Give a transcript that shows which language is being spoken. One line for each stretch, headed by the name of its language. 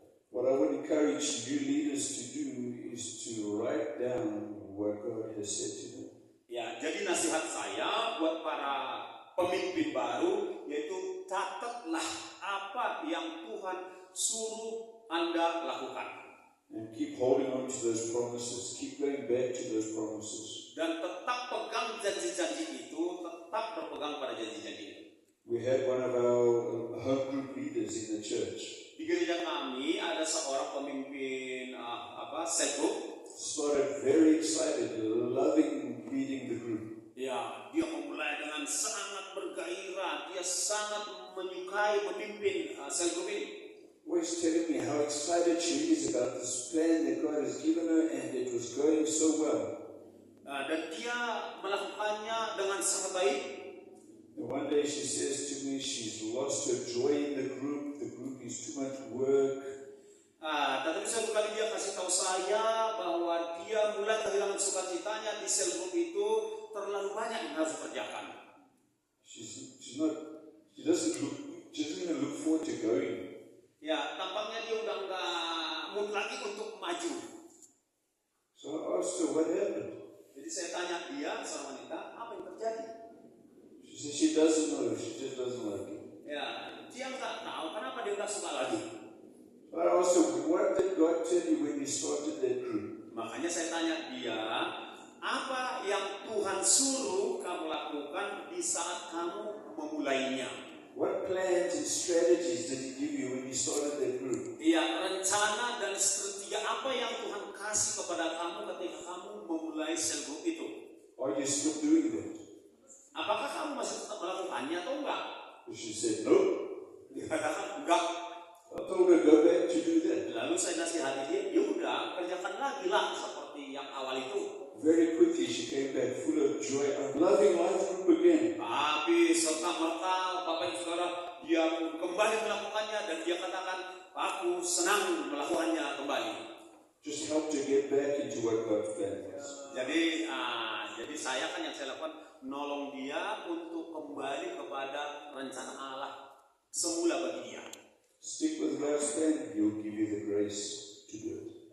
English: What I would encourage new leaders to do is to write down what God has said to them.
Indonesian: Ya, jadi nasihat saya buat para pemimpin baru yaitu catatlah apa yang Tuhan suruh Anda lakukan.
English: And keep holding on to those promises. Keep going back to those promises.
Indonesian: Dan tetap pegang janji-janji itu, tetap berpegang pada janji-janji itu.
English: We had one of our home group leaders in the church.
Indonesian: Di gereja kami ada seorang pemimpin cell group.
English: Started very excited, loving leading the group.
Indonesian: Ya, dia memulai dengan sangat bergairah, dia sangat menyukai memimpin cell group ini.
English: Always telling me how excited she is about this plan that God has given her, and it was going so well.
Indonesian: Dan dia melakukannya dengan sangat baik.
English: And one day she says to me she's lost her joy in the group. The group is too much work.
Indonesian: Tetapi suatu kali dia kasih tahu saya bahwa dia mulai kehilangan sukacitanya di sel group itu, terlalu banyak yang harus dikerjakan.
English: She doesn't even look forward to going.
Indonesian: Ya, tampaknya dia udah nggak mood lagi untuk maju.
English: So I asked her what happened.
Indonesian: Jadi saya tanya dia, seorang wanita, apa yang terjadi?
English: She says she doesn't know, she just doesn't like it.
Indonesian: Ya, dia nggak tahu kenapa dia nggak suka lagi.
English: I asked her, what did God tell you when you started that group?
Indonesian: Makanya saya tanya dia, apa yang Tuhan suruh kamu lakukan di saat kamu memulainya?
English: What plans and strategies did He give you when you started that group?
Indonesian: Ya, rencana dan strategi apa yang Tuhan kasih kepada kamu ketika kamu memulai sel group itu?
English: Are you still doing that?
Indonesian: Apakah kamu masih tetap melakukannya atau enggak?
English: She said, no.
Indonesian: Dia katakan enggak.
English: I told her, go back to do that.
Indonesian: Lalu saya nasihati dia, ya udah kerjakan lagi lah seperti yang awal itu.
English: Very quickly she came back full of joy. I'm loving life group again.
Indonesian: Tapi serta merta Bapak Ibu Saudara, dia pun kembali melakukannya dan dia katakan, aku senang melakukannya kembali.
English: Just help to get back into what God's plan was.
Indonesian: Jadi saya kan yang saya lakukan nolong dia untuk kembali kepada rencana Allah semula bagi dia.
English: Stick with God's plan, He'll give you the grace to do it.